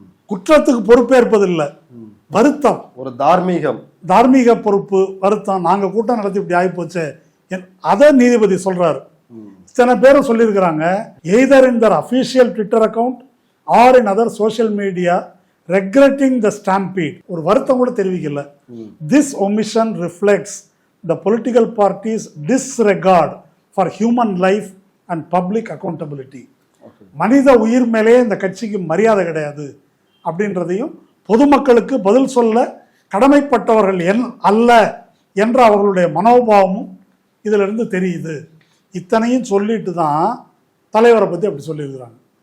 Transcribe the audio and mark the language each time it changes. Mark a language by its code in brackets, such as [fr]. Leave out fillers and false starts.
[ta] குற்றத்துக்கு பொறுப்பேற்பது இல்ல, வருத்தம், ஒரு தார்மீக பொறுப்பு, வருத்தம். நாங்க கூட்டம் நடத்தி இப்படி ஆகி போச்சு, அத நீதிபதி சொல்றாரு. இத்தனை பேரும் சொல்லியிருக்கிறாங்க, [en] Either in their official Twitter account or in other social media regretting the stampede. [ta] ஒரு வருத்தம் கூட தெரிவிக்கல. [en] This omission reflects the political party's disregard for human life and public accountability. [ta] மனித உயிர் மேலே இந்த கட்சிக்கு மரியாதை கிடையாது அப்படின்றதையும், பொதுமக்களுக்கு பதில் சொல்ல கடமைப்பட்டவர்கள் அல்ல என்ற அவர்களுடைய மனோபாவமும் இதுல இருந்து தெரியுது. இத்தனையும் சொல்லிட்டு தான் தலைவரை பத்தி அப்படி சொல்லியிருக்கிறாங்க.